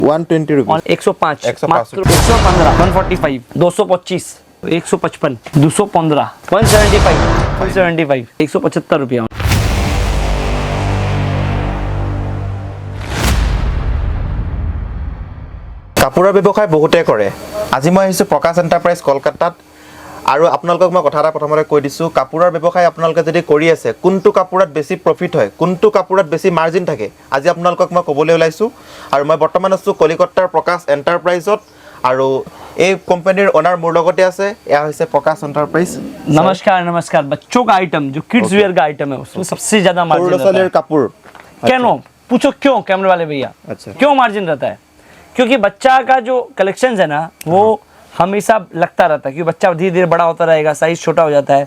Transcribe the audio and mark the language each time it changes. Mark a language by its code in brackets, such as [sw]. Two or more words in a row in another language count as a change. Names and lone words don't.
[hi] 120 रुपीस 105 मात्र 115 145 225 155 215 175 175 रुपया। [as] কাপোৰৰ ব্যৱসায় বহুতে কৰে। আজি মই আহিছোঁ প্ৰকাশ এণ্টাৰপ্ৰাইজ কলকাতাত আৰু আপোনালোকক মই কথা এটা প্ৰথমতে কৈ দিছোঁ, কাপোৰৰ ব্যৱসায় আপোনালোকে যদি কৰি আছে, কোনটো কাপোৰত বেছি প্ৰফিট হয়, কোনটো কাপোৰত বেছি মাৰ্জিন থাকে, আজি আপোনালোকক মই ক'বলৈ ওলাইছোঁ। আৰু মই বৰ্তমান আছোঁ কলিকতাৰ প্ৰকাশ এণ্টাৰপ্ৰাইজত আৰু এই কোম্পানীৰ অনাৰ মোৰ লগতে আছে। এয়া হৈছে प्रकाश एंटरप्राइज। [hi] नमस्कार नमस्कार। बच्चों का आइटम जो [en] kids wear [hi] का आइटम है उसमें सबसे ज्यादा मार्जिन रहता है। कपूर क्यों पूछो, क्यों कैमरे वाले भैया? अच्छा, क्यों मार्जिन रहता है? क्योंकि बच्चा का जो कलेक्शन है ना वो हमेशा लगता रहता है, क्योंकि बच्चा धीरे धीरे बड़ा होता रहेगा, साइज छोटा हो जाता है।